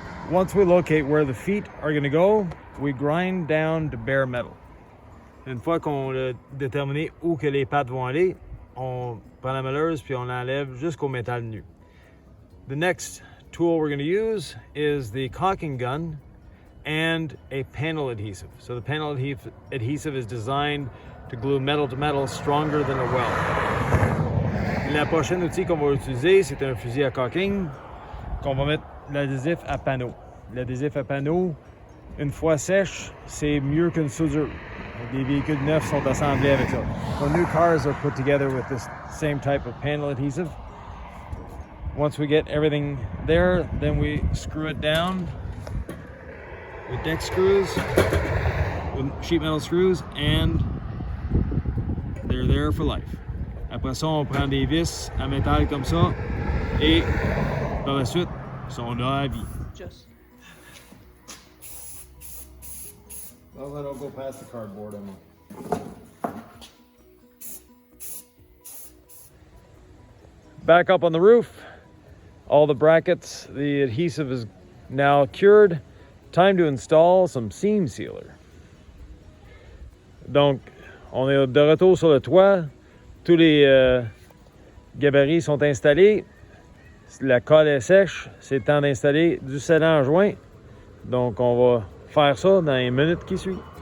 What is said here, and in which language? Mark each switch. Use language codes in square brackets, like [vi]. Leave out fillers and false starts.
[en] Once we locate where the feet are going to go, we grind down to bare metal. [fr] Une fois qu'on a déterminé où que les pattes vont aller, on prend la meuleuse puis on l'enlève jusqu'au métal nu. [en] The next tool we're going to use is the caulking gun and a panel adhesive. So the panel adhesive is designed to glue metal to metal stronger than a weld. [fr] La prochaine outil qu'on va utiliser, c'est un fusil à caulking qu'on va mettre l'adhésif à panneau. L'adhésif à panneau, une fois sèche, c'est mieux qu'une soudure. Les véhicules neufs sont assemblés avec ça. [en] So new cars are put together with this same type of panel adhesive. Once we get everything there, then we screw it down with deck screws. with sheet metal screws, and they're there for life. [fr] Après ça, on prend des vis à métal comme ça, et par la suite, ils sont là à vie. [en] Just. Well, then I'll go past the cardboard. Back up on the roof. All the brackets, the adhesive is now cured. Time to install some seam sealer. [fr] Donc, on est de retour sur le toit. Tous les gabarits sont installés. La colle est sèche. C'est temps d'installer du scellant en joint. Donc, on va faire ça dans les minutes qui suivent.